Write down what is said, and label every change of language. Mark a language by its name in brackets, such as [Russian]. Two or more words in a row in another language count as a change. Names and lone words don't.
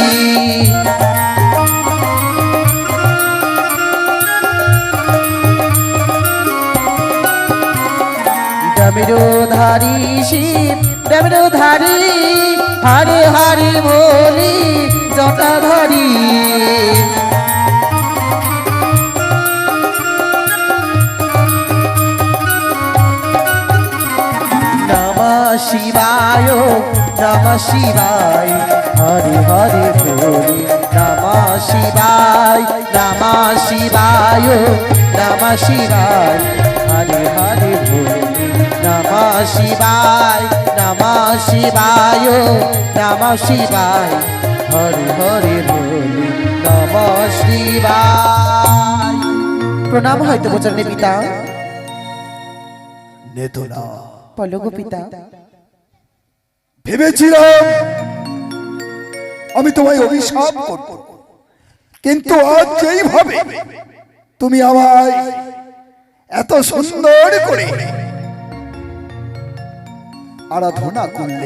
[Hindi] डमरूधारी शिव डमरूधारी, हरे हरे भोले जटाधारी। [Sanskrit] নমঃ শিবায়, নমঃ শিবায়, হরে হরে ভোলে নমঃ শিবায়, নমঃ শিবায়, নমঃ শিবায়, হরে হরে ভোলে নমঃ শিবায়, নমঃ শিবায়, নমঃ শিবায়, হরে হরে ভোলে নমঃ শিবায়। [Bangla] প্রণাম হয়তো বোঝালে পিতা। নেতলা, বলো পিতা। ভেবেছিলাম আমি তোমায় অভিশাপ করব, কিন্তু আজ যেইভাবে তুমি আমায় এত সুন্দর করে আরাধনা করলে,